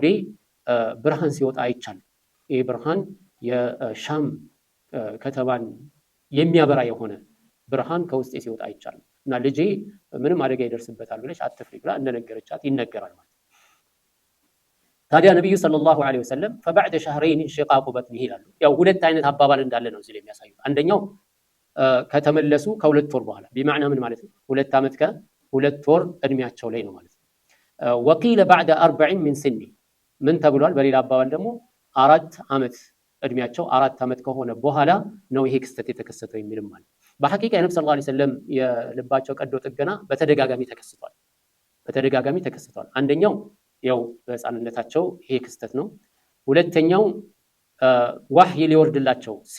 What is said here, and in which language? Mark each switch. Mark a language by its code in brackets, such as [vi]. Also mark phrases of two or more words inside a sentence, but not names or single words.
[am] ብርሃን ሲወጣ አይቻልም። ይሄ ብርሃን የሻም ከተማን የሚያበራ የሆነ ብርሃን ከውስጤ ሲወጣ አይቻልም እና ልጄ ምንም አደጋ ይደርስበታል ብለሽ አትፍሪ ብላ እንደነገረቻት ይነገራል ማለት ነው። ታዲያ ነብዩ [ar] صلى الله عليه وسلم فبعد شهرين انشقاق بطنه [am] ይላሉ። ያው 2 አይነት አባባል እንዳለ ነው እዚህ ላይ የሚያሳዩት። አንደኛው ከተመለሱ ከ2 ወር በኋላ بمعنى ምን ማለት ነው? 2 ዓመት ከ2 ወር እድሜያቸው ላይ ነው ማለት ነው። [ar] وقيل بعد 40 من سنه [am] ምን ተብሏል? በሌላ አባባል ደግሞ 4 ዓመት እድሜያቸው 4 ዓመት ከሆነ በኋላ ነው ይሄ ክስተት የተከሰተው የሚልም ማለት። በሐቂቃ የነብዩ [ar] صلى الله عليه وسلم [am] የልባቸው ቀዶ ጥገና በተደጋጋሚ ተከስቷል። አንደኛው ያው በህፃንነታቸው ይሄ ክስተት ነው። ሁለተኛው ወህይ ሊወርድላቸው